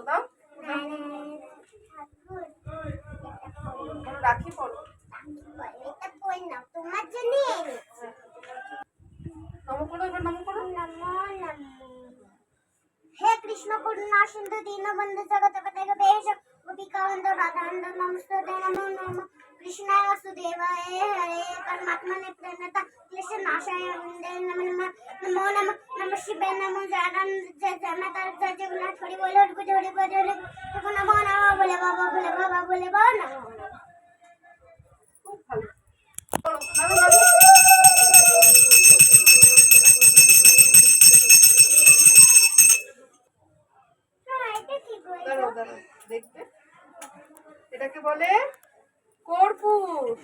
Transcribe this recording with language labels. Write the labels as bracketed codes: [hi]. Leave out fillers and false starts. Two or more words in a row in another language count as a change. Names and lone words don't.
[bn] দাও বলো রাখি পড়ো। এটা কই না তোমার জন্য নম করো, এবার নম করো। [sa] নমো নমো। হে কৃষ্ণ করুণা সিন্ধু দীনবন্ধু জগৎপতে গণেশ গোপিকাবন্ধ রাধাকান্ত নমস্তুতে নমো নমঃ কৃষ্ণায় বাসুদেবায় হরে পরমাত্মনে প্रणता क्लेश नाशाय वन्दे नमो नमः नमो नमः नमः शिवाय नमो जागरण जय जय माता जय जगन्नाथ हरि बोल हरि बोल हरि बोल हरि बोल नमो नमः बोले बाबा नमो नमः। [bn] খুব ভালো। বলো নাড়ু নাড়ু। হ্যাঁ এটা কি বই? দাঁড়াও দাঁড়াও দেখবে, এটাকে বলে কর্পূর।